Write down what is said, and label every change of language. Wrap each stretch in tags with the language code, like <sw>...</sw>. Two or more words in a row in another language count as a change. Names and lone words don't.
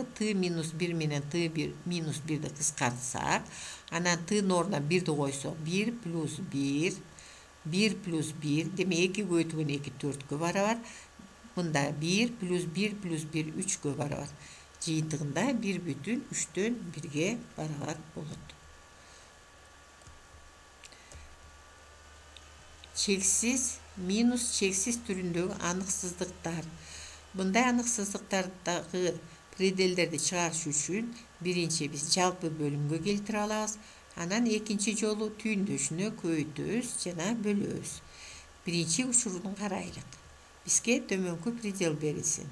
<ky>Т минус 1 менен т минус 1ди кыскартсак, анан т'нын ордуна 1ди койсок, 1 плюс 1, 1 плюс 1, демек 2 көбөйтүлгөн 2 4кө барабар. Мында 1 плюс 1 плюс 1 3кө барабар. Жыйынтыгында 1,3'төн 1ге барабар болот. Çeksiz, minus çeksiz türündегі аныксыздыктар. Мындай аныксыздыктардагы пределдерди чыгарыш үчүн биринчи биз жалпы бөлүмгө келтире алабыз. Анан экинчи жолу түйүндөшүнө көбөйтөбүз жана бөлөбүз. Биринчи учурун карайлык. Бизге төмөнкү предел берилсин.</ky>